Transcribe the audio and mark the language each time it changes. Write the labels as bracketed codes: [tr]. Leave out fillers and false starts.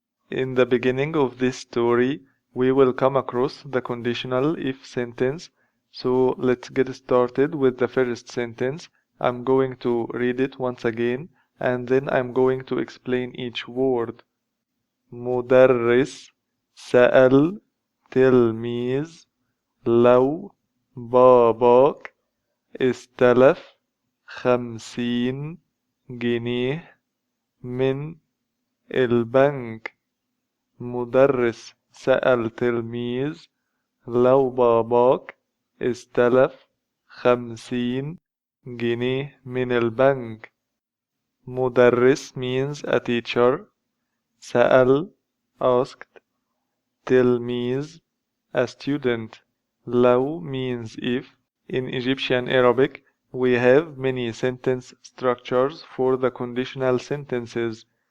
[en] In the beginning of this story, we will come across the conditional if sentence. So let's get started with the first sentence. I'm going to read it once again and then I'm going to explain each word. [ar] مدرس سأل تلميذ لو باباك استلف 50 جنيه من البنك. مدرس سأل تلميذ لو باباك استلف 50 جنيه من البنك. [en] مدرس means a teacher. سأل asked. تلميذ a student. لو means if. In Egyptian Arabic, we have many sentence structures for the conditional sentences.